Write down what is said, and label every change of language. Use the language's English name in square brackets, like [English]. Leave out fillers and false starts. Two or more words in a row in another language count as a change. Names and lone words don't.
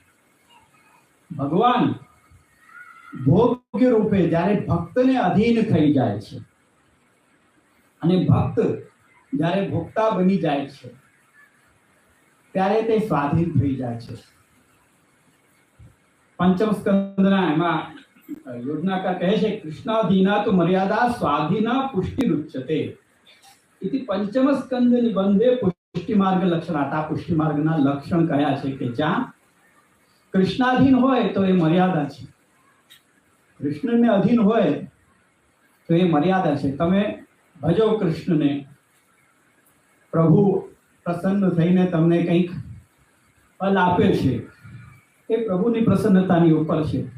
[Gujarati] ભગવાન ભોગ્ય રૂપે જ્યારે ભક્તને અધીન થઈ જાય છે અને ભક્ત જ્યારે ભોક્તા બની જાય છે ત્યારે તે સ્વાધીન થઈ જાય છે. પંચમ સ્કંદના એમાં યોજનાકાર કહે છે, [Sanskrit] कृष्णाधीना तो मर्यादा स्वाधीना पुष्टि रूच्यते. इति पंचम स्कंद निबंधे पुष्टि मार्ग लक्षणाता. [Gujarati] પુષ્ટિ માર્ગના લક્ષણ કયા છે કે જ્યાં કૃષ્ણાધીન હોય તો એ મર્યાદા છે, કૃષ્ણને અધીન હોય તો એ મર્યાદા છે. તમે ભજો કૃષ્ણને, પ્રભુ પ્રસન્ન થઈને તમને કંઈક ફલ આપે છે, એ પ્રભુની પ્રસન્નતાની ઉપર છે.